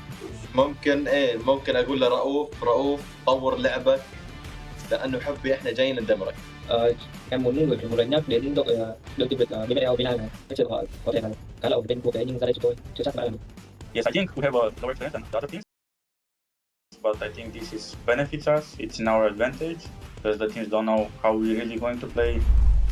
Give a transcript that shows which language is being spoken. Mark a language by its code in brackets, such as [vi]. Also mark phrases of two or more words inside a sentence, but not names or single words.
[ar] ممكن اقول لرؤوف طور لعبك لانه حبي احنا جايين ندمرك. [vi] Em muốn gửi một lời nhắc đến đội tuyển Việt BBL Việt Nam này. Các trường họ có thể là khá là ổn định quốc tế nhưng ra đây chúng tôi chưa chắc đã làm được. [en] Yes, I think we have a lower talent than the other teams, but I think this is benefits us. It's in our advantage because the teams don't know how we're really going to play.